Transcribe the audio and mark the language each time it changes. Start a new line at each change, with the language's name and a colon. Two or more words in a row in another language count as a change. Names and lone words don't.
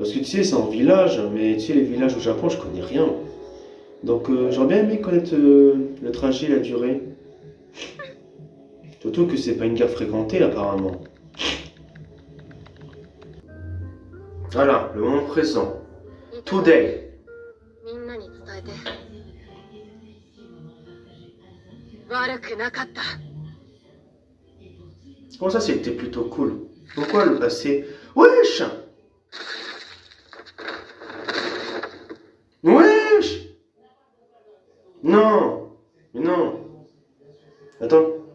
French: Parce que tu sais, c'est en village, mais tu sais, les villages au Japon, je connais rien. Donc j'aurais bien aimé connaître le trajet, la durée. Surtout que c'est pas une gare fréquentée apparemment. Voilà, le moment présent. Today.
Japanese: みんなに伝えて。悪くなかった。
French: Bon, ça c'était plutôt cool. Pourquoi le passé? Wesh! Wesh! Non! Mais non! Attends.